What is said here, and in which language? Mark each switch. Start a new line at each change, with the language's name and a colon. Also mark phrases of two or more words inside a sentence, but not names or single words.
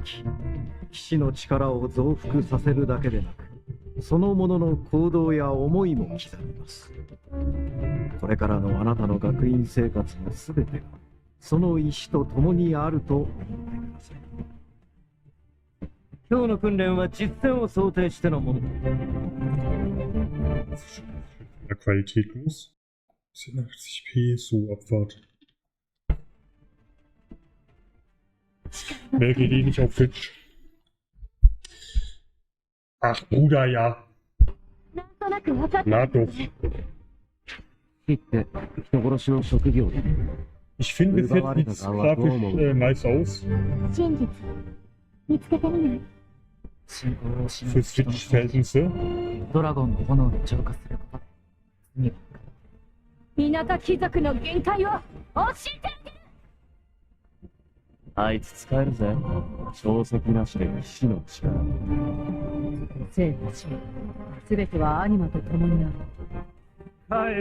Japanese: 騎士の力を増幅させるだけでなく、そのものの行動や思いも刻みます。これからのあなたの学院生活のすべてがその石と共にあると思ってください。今日の訓練は実践を想定してのものだ。
German: Qualitätlos. 87p, so Abfahrt. Mehr geht eh nicht auf Twitch. Ach, Bruder, ja. Na doch. Ich finde, bis jetzt sieht es grafisch nice aus. Für Switch-Verhältnisse.
Japanese: 田舎貴族の限界を教えてあげる。あいつ使えるぜ。小石なしで騎士の力。生と死、すべてはアニマと共にある。